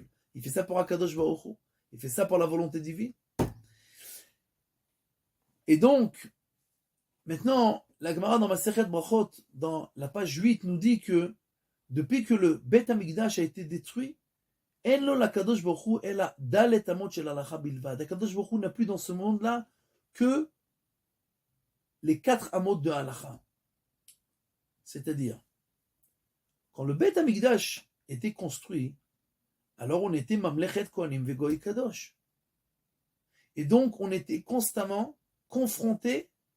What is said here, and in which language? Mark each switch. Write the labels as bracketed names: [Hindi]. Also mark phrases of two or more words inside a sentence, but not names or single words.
[French] Il fait ça pour Akadosh Baruch Hu. Il fait ça pour la volonté divine. Et donc, maintenant, la Gemara dans Masechet Brachot, dans la page 8, nous dit que depuis que le Beth Amikdash a été détruit, [Hebrew] אין לו להקדוש ברוך הוא אלא ד' אמות של הלכה בלבד. [French] Akadosh Baruch Hu n'a plus dans ce monde-là que les 4 amot de halacha. C'est-à-dire, quand le Beth Amikdash était construit, alors on était [Hebrew] ממלכת כהנים וגוי קדוש. [French] Et donc on était constamment confrontés.